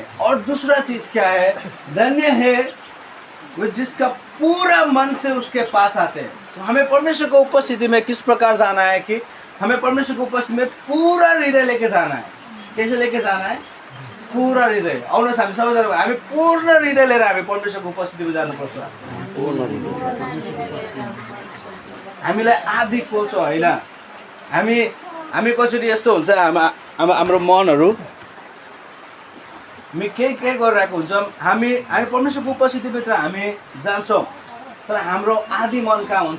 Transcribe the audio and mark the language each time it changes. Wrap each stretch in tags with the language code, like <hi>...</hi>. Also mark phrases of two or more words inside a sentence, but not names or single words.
<hi>और दूसरा चीज क्या है, धन्य है वो जिसका पूरा मन से उसके पास आते हैं। तो हमें परमेश्वर को उपस्थिति में किस प्रकार जाना है कि हमें परमेश्वर को उपस्थिति में पूरा हृदय लेके जाना है। कैसे लेके जाना है? पूरा हृदय।</hi> <ne>आउनुहोस् हामी सबैजना हामी पूर्ण हृदय लिएर हामी परमेश्वरको उपस्थितिमा जानुपर्छ। हामीलाई आदि खोल्छ होइन। हामी कसरी यस्तो हुन्छ हाम्रो मनहरू हामी के गरिरहेको हुन्छौँ, हामी परमेश्वरको उपस्थितिभित्र हामी जान्छौँ तर हाम्रो आदि मन कहाँ हुन्छ?</ne>